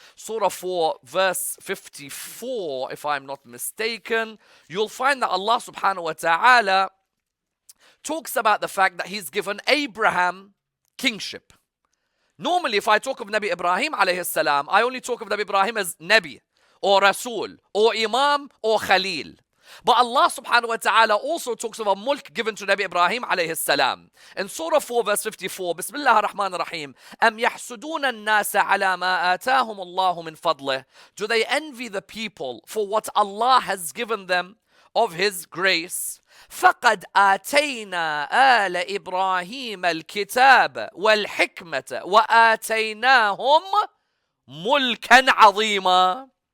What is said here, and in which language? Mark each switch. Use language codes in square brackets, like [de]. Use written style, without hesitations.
[en] Surah 4, verse 54, if I'm not mistaken, you'll find that Allah subhanahu wa ta'ala talks about the fact that He's given Abraham kingship. Normally, if I talk of Nabi Ibrahim alayhi salam, I only talk of Nabi Ibrahim as Nabi, or Rasul, or Imam, or Khalil. But Allah subhanahu wa ta'ala also talks of a mulk given to Nabi Ibrahim alayhi salam. In Surah 4 verse 54, [ar] Bismillah ar-Rahman ar-Rahim, أَمْ يَحْسُدُونَ النَّاسَ عَلَى مَا آتَاهُمُ اللَّهُ مِنْ فَضْلِهِ. [en] Do they envy the people for what Allah has given them of His grace? [ar] فَقَدْ آتَيْنَا آلَ إِبْرَاهِيمَ الْكِتَابَ وَالْحِكْمَةَ وَآتَيْنَاهُمْ مُلْكًا عَظِيمًا.